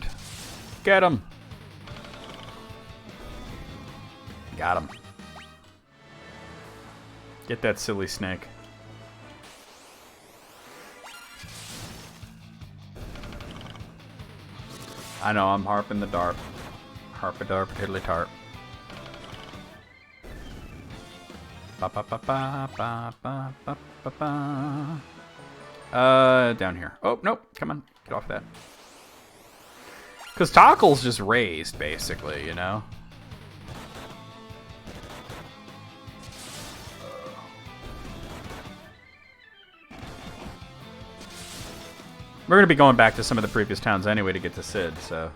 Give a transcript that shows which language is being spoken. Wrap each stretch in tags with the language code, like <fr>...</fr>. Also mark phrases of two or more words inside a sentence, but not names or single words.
<en>Get him. Got him. Get that silly snake. I know, I'm harping the dart. Harp-a-darp, tiddly-tarp. Ba-ba-ba-ba-ba-ba-ba-ba. Down here. Oh, nope. Come on. Get off that. Because Tockle's just raised, basically, you know? We're going to be going back to some of the previous towns anyway to get to Sid, so...</en>